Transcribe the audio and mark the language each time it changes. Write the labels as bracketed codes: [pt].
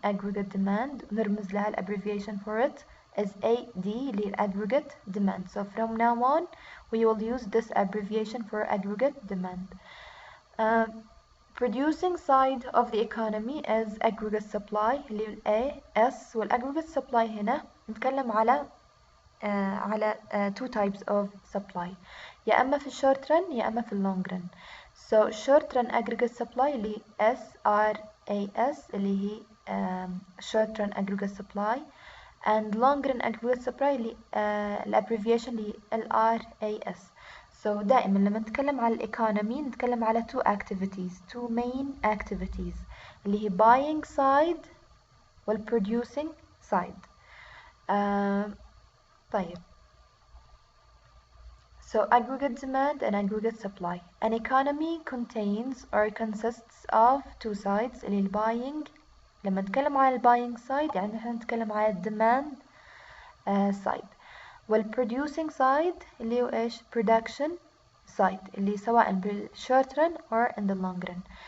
[en] aggregate demand [ar] نرمز لها [en] abbreviation for it is AD [ar] اللي هي [en] aggregate demand. So from now on we will use this abbreviation for aggregate demand. Producing side of the economy is aggregate supply [ar] اللي هو [en] AS. [ar] والaggregate supply هنا نتكلم على [en] two types of supply, [ar] يا اما في الشورت رن يا اما في اللونج رن. [en] So short run aggregate supply اللي SRAS اللي هي short run aggregate supply, and long run aggregate supply اللي abbreviation اللي LRAS. [ar] So دائما لما نتكلم على الايكونومي نتكلم على [en] two main activities [ar] اللي هي buying side وال producing side. [en] طيب, so aggregate demand and aggregate supply. An economy contains or consists of two sides [ar] اللي هي [en] buying. [ar] لما نتكلم على buying side يعني احنا نتكلم على demand side, وال producing side اللي هو ايش؟ production side اللي سواء بالshort run [en] or in the long run.